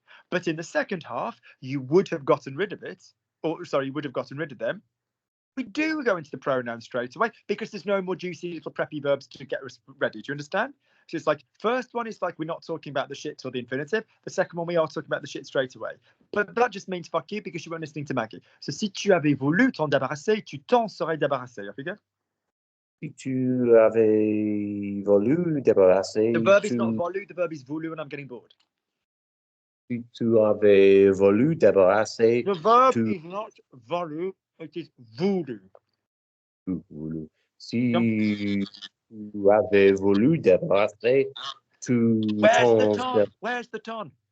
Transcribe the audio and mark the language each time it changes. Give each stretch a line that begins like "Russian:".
English: But in the second half, you would have gotten rid of it, or sorry, you would have gotten rid of them. We do go into the pronoun straight away because there's no more juicy little preppy verbs to get us ready. Do you understand? So it's like, first one is like, we're not talking about the shit or the infinitive. The second one, we are talking about the shit straight away. But that just means fuck you because you weren't listening to Maggie.
French: So si tu avais voulu t'en débarrasser, tu t'en serais débarrassé.
English: Off you go.
French: Si tu avais voulu débarrasser,
English: The verb is not voulu, the verb is voulu, and I'm getting bored.
French: Si tu avais voulu débarrasser,
English: The verb is not voulu, it is voulu.
French: voulu. Si tu avais voulu débarrasser,
English: Where's the ton? Where's the ton?